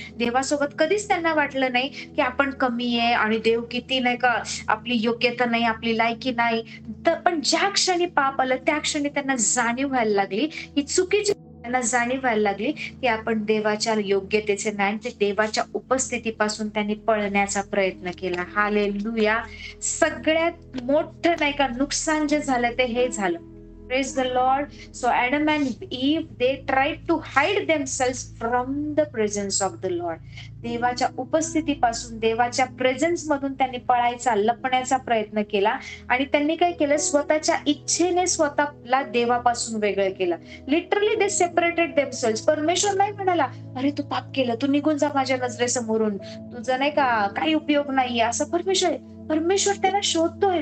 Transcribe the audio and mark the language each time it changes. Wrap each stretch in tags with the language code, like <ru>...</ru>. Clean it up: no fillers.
<mr>देवासोबत कधीच त्यांना वाटलं नाही की आपण कमी आहे आणि देव किती नाही का, आपली योग्यता नाही, आपली लायकी नाही. तर पण ज्या क्षणी पाप आलं त्या क्षणी त्यांना जाणीव व्हायला लागली ही चुकीची त्यांना जाणीव व्हायला लागली की आपण देवाच्या योग्यतेचे नाही, ते देवाच्या उपस्थितीपासून त्यांनी पळण्याचा प्रयत्न केला. हालेलुया. सगळ्यात मोठं नाही का नुकसान जे झालं ते हे झालं.</mr> <en>Praise the Lord. So Adam and Eve, they tried to hide themselves from the presence of the Lord.</en> <mr>देवाच्या उपस्थितीपासून, देवाच्या प्रेझेन्स मधून त्यांनी पळायचा, लपण्याचा प्रयत्न केला. आणि त्यांनी काय केलं, स्वतःच्या इच्छेने स्वतःला देवापासून वेगळं केलं.</mr> <en>Literally they separated themselves.</en> <mr>परमेश्वर नाही म्हणाला, अरे तू पाप केलं, तू निघून जा माझ्या नजरेसमोरून, तुझं नाही का काही उपयोग नाहीये, असं परमेश्वर त्याला शोधतोय.</mr>